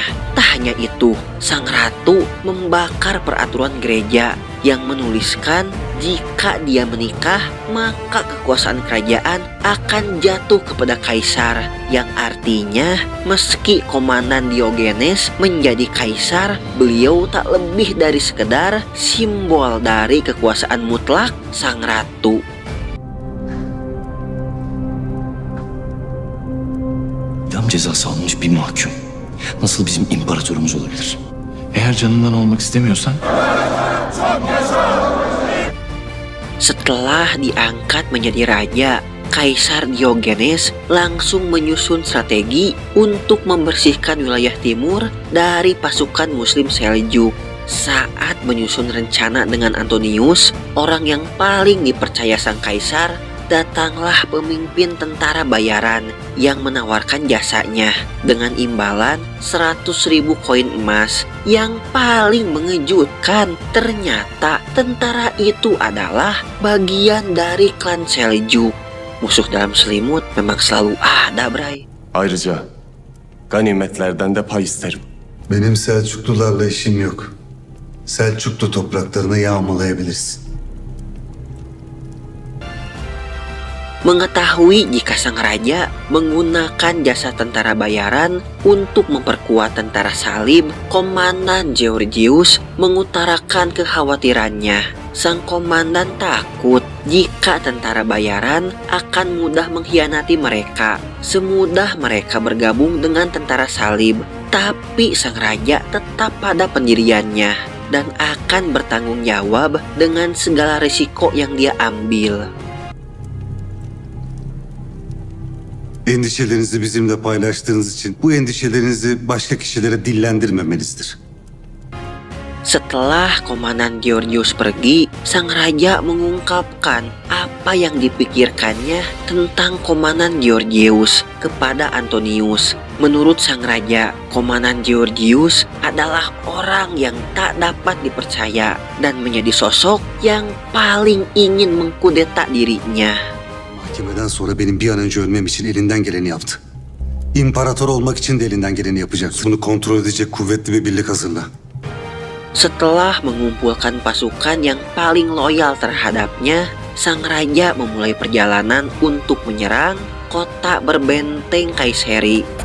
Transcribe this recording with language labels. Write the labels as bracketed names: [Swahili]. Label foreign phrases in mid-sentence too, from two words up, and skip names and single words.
[Indonesian] Tak hanya itu, sang ratu membakar peraturan gereja yang menuliskan jika dia menikah maka kekuasaan kerajaan akan jatuh kepada kaisar, yang artinya meski Komandan Diogenes menjadi kaisar, beliau tak lebih dari sekedar simbol dari kekuasaan mutlak sang ratu. [Turkish] İdam cezası almış bir mahkum nasıl bizim imparatorumuz olabilir? Eğer canından olmak istemiyorsan [Indonesian] Setelah diangkat menjadi raja, Kaisar Diogenes langsung menyusun strategi untuk membersihkan wilayah timur dari pasukan Muslim Seljuk. Saat menyusun rencana dengan Antonius, orang yang paling dipercaya sang kaisar, datanglah pemimpin tentara bayaran yang menawarkan jasanya dengan imbalan 100.000 koin emas. Yang paling mengejutkan, ternyata tentara itu adalah bagian dari klan Seljuk. Musuh dalam selimut memang selalu ada, Bray. [Turkish] Ayrıca ganimetlerden de pay isterim. Benim Selçuklularla işim yok. Selçuklu topraklarını yağmalayabilirsin. [Indonesian] Mengetahui jika sang raja menggunakan jasa tentara bayaran untuk memperkuat tentara salib, Komandan Georgius mengutarakan kekhawatirannya. Sang komandan takut jika tentara bayaran akan mudah mengkhianati mereka, semudah mereka bergabung dengan tentara salib. Tapi sang raja tetap pada pendiriannya dan akan bertanggung jawab dengan segala risiko yang dia ambil. [Turkish] Endişelerinizi bizimle paylaştığınız için bu endişelerinizi başka kişilere dillendirmemenizdir. [Indonesian] Setelah Komandan Georgius pergi, sang raja mengungkapkan apa yang dipikirkannya tentang Komandan Georgius kepada Antonius. Menurut sang raja, Komandan Georgius adalah orang yang tak dapat dipercaya dan menjadi sosok yang paling ingin mengkudeta dirinya. [Turkish] Mahkemeden sonra benim bir an önce ölmem için elinden geleni yaptı. İmparator olmak için de elinden geleni yapacak. Bunu kontrol edecek kuvvetli bir birlik hazırla. [Indonesian] Setelah mengumpulkan pasukan yang paling loyal terhadapnya, sang raja memulai perjalanan untuk menyerang kota berbenteng Kaiseri.